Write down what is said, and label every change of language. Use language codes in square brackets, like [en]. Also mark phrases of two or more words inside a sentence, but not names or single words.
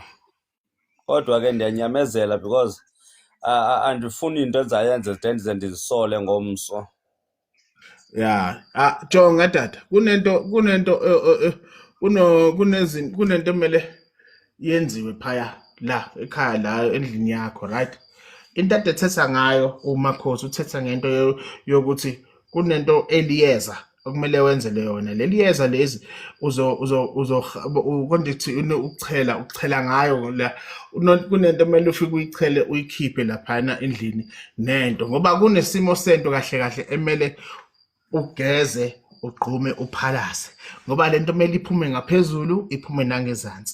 [xh] Kodwa ke ndiyanyamezela because andifuni into enzayenze ndize ndizisole ngomso. Yeah. Jonga tata. Kunento emele yenziwe phaya la ekhaya la endlini yakho, right? Into ade ethetha ngayo uMakhosi uthetha ngento yokuthi kunento eliyeza okumele wenzele yona. [zu] Leli yeza lezi kondithi ukuchela ngayo la kunento emele ufike uyichele uyikhiphe laphana endlini nento ngoba kunesimo sento kahle kahle emele ugeze ugqume uphalaze ngoba lento kumele iphume ngaphezulu iphume nangezansi.